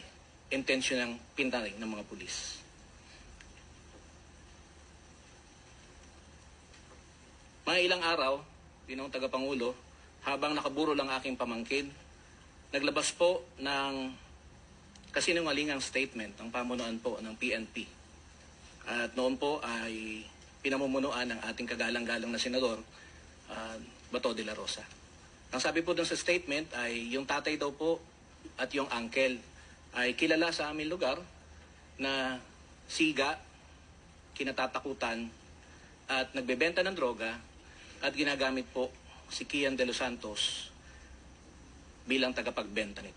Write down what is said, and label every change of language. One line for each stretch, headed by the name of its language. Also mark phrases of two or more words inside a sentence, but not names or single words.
Filipino: Intensyon ng pinatay ng mga pulis. Mga ilang araw, Ginoong Tagapangulo, habang nakaburo lang aking pamangkin, naglabas po ng kasinungalingang statement ang pamunuan po ng PNP. At noon po ay pinamumunuan ng ating kagalang-galang na senador, Bato de la Rosa. Ang sabi po dun sa statement ay yung tatay daw po at yung uncle ay kilala sa aming lugar na siga, kinatatakutan at nagbebenta ng droga at ginagamit po si Kian De Los Santos bilang tagapagbenta nito.